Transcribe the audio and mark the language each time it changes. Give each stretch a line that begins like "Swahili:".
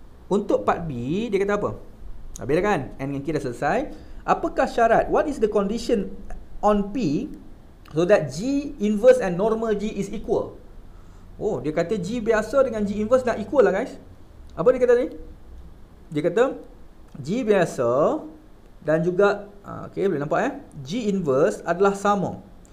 Malay: Untuk part B, dia kata apa? Habis dah kan? N dengan K dah selesai. Apakah syarat?
English: What is the condition on P so that G inverse and normal G is equal?
Malay: Oh, dia kata G biasa dengan G inverse nak equal lah guys. Apa dia kata ni? Dia kata G biasa dan juga okey, boleh nampak G inverse adalah sama.